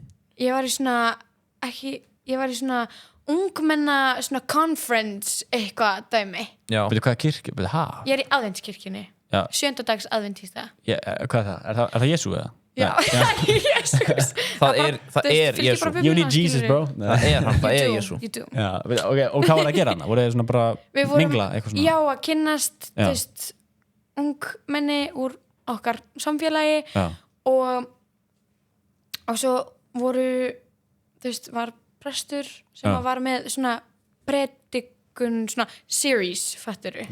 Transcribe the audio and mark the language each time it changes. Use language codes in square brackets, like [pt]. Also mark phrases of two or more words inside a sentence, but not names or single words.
[is] Ég var í svona ungmenna svona conference eitthvað dæmi. Já. Veitu hvað er kirkja? Veitu, hæ? Ég er í aðventskirkjunni. Já. 7. dags aðventista. Hvað er það? Er það Jésu eða? Já, Jesus. Það er Jesú. [en] You need Jesus, bro. [is] Það er hann, það er Jesú. [en] You do. [is] Já, ok, og hvað var það að gera hana? Voru þið svona bara Við vorum, mingla eitthvað svona? já, að kynnast, Já. þú veist, ungmenni úr okkar samfélagi Já. og svo voru, þú veist, var prestur sem Já. var með svona predikun, svona series, fatturu,